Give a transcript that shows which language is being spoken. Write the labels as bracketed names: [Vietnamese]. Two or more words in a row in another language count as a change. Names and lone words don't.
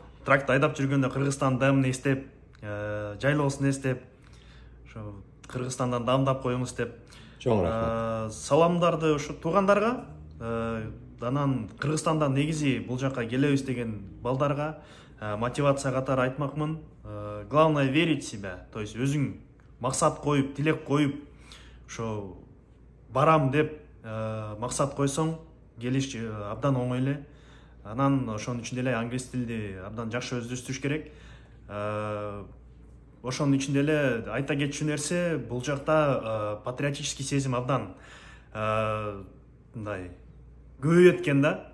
[Kyrgyz] Тракта айдап жүргөндө Кыргызстан дамын эстеп, жайлоосун эстеп, ошо Кыргызстандан дамдап коюңуз деп. Чоң рахмат. Саламдарды ошо туугандарга, анан Кыргызстандан негизи бул жака келебиз деген балдарга мотивация катары айтмакмын. [Russian] Главное верить в себя, то есть [Kyrgyz] өзүң максат коюп, тилек коюп, ошо барам деп максат койсоң, келиш абдан оңой эле. Анан ошонун ичинде эле англис тилди абдан жакшы өздөштүрүш керек. Ошонун ичинде эле айта кетчү нерсе, бул жакта патриотический сезим абдан мындай көбөйөт экен да.